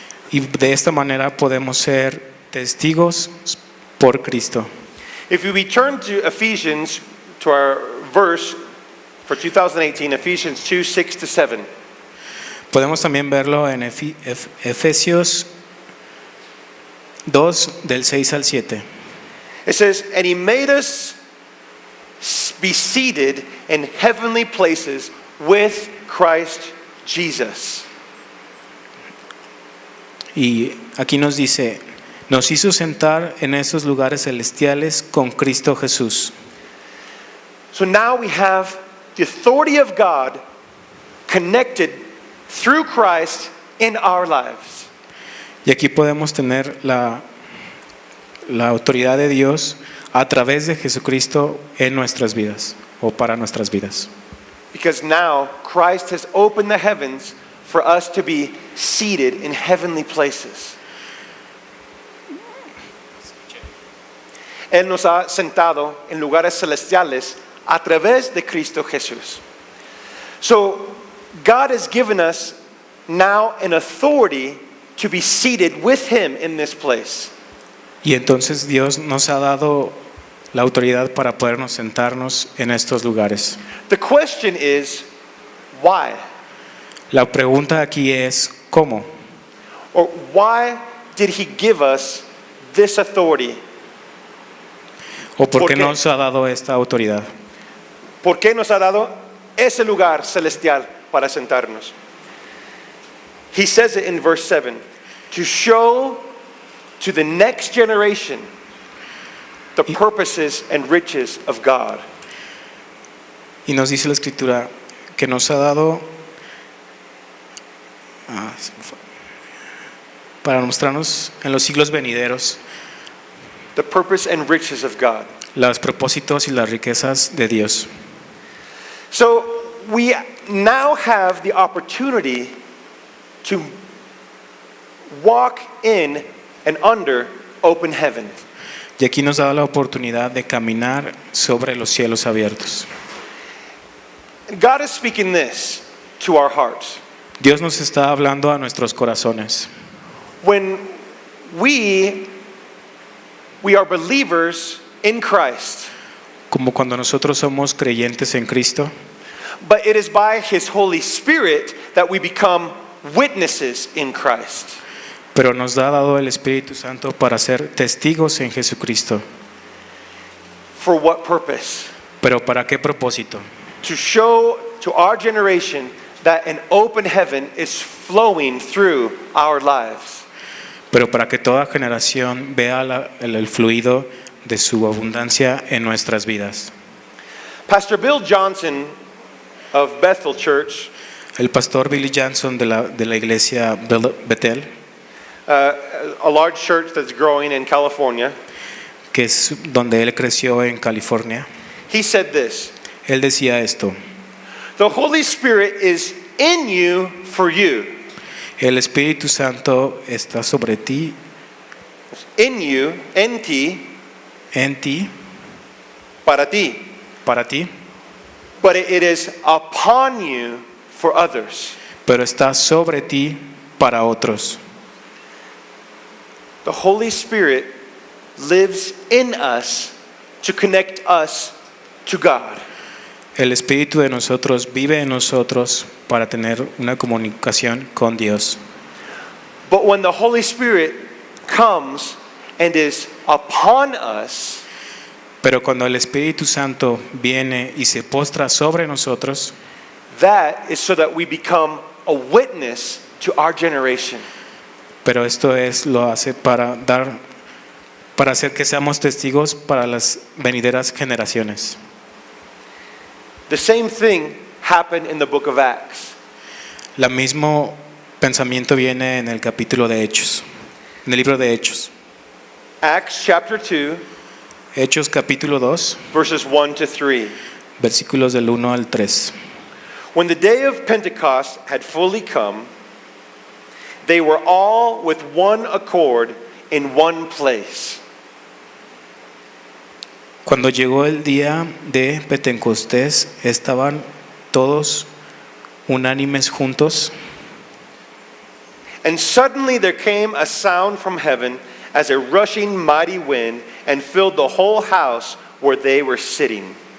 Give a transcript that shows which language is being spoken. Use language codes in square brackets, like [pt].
[es] Y de esta manera podemos ser testigos por Cristo. [en] If we return to Ephesians, to our verse for 2018, Ephesians 2, 6 to 7. [es] Podemos también verlo en Efesios 2, del 6 al 7. [en] It says, and He made us be seated in heavenly places with Christ Jesus. [es] Y aquí nos dice, nos hizo sentar en esos lugares celestiales con Cristo Jesús. [en] So now we have the authority of God connected through Christ in our lives. [es] Y aquí podemos tener la autoridad de Dios a través de Jesucristo en nuestras vidas o para nuestras vidas. [en] Because now Christ has opened the heavens for us to be seated in heavenly places. [es] Él nos ha sentado en lugares celestiales a través de Cristo Jesús. [en] So God has given us now an authority to be seated with Him in this place. [es] Y entonces Dios nos ha dado la autoridad para podernos sentarnos en estos lugares. [en] The question is, why? [es] La pregunta aquí es, ¿cómo? [en] Or why did He give us this authority? [es] ¿O por ¿Por qué qué? nos ha dado esta autoridad? ¿Por qué nos ha dado ese lugar celestial para sentarnos? [en] He says it in verse 7, to show to the next generation the purposes and riches of God. [es] Y nos dice la Escritura que nos ha dado para mostrarnos en los siglos venideros [en] The purpose and riches of God. [es] los propósitos y las riquezas de Dios. [en] So we now have the opportunity to walk in and under open heaven. [es] Y aquí nos da la oportunidad de caminar sobre los cielos abiertos. [en] God is speaking this to our hearts. [es] Dios nos está hablando a nuestros corazones. [en] When we are believers in Christ, [es] Como cuando nosotros somos creyentes en Cristo, [en] but it is by His Holy Spirit that we become witnesses in Christ. [es] pero nos ha dado el Espíritu Santo para ser testigos en Jesucristo. [en] For what purpose? [es] ¿Pero para qué propósito? [en] To show to our generation that an open heaven is flowing through our lives. [es] Pero para que toda generación vea el fluido de su abundancia en nuestras vidas. [en] Pastor Bill Johnson of Bethel Church, [es] El pastor Billy Johnson de la iglesia Bethel, [en] a large church that's growing in California, [es] que es donde él creció en California, [en] he said this: [es] él decía esto: [en] the Holy Spirit is in you for you. [es] el Espíritu Santo está sobre ti, [en] In you, [es] en ti, para ti. para ti, [en] But it is upon you for others. [es] pero está sobre ti para otros. [en] The Holy Spirit lives in us to connect us to God. [es] El Espíritu de nosotros vive en nosotros para tener una comunicación con Dios. [en] But when the Holy Spirit comes and is upon us, [es] Pero cuando el Espíritu Santo viene y se postra sobre nosotros, [en] that is so that we become a witness to our generation. [es] pero esto lo hace para hacer que seamos testigos para las venideras generaciones. [en] The same thing happened in the book of Acts. [es] El mismo pensamiento viene en el capítulo de Hechos, en el libro de Hechos. [en] Acts chapter 2, [es] Hechos capítulo 2, [en] verses 1 to 3. [es] versículos del 1 al 3. [en] When the day of Pentecost had fully come, they were all with one accord in one place. [es] Cuando llegó el día de Pentecostés, estaban todos unánimes juntos. [en] And suddenly there came a sound from heaven as a rushing mighty wind and filled the whole house where they were sitting.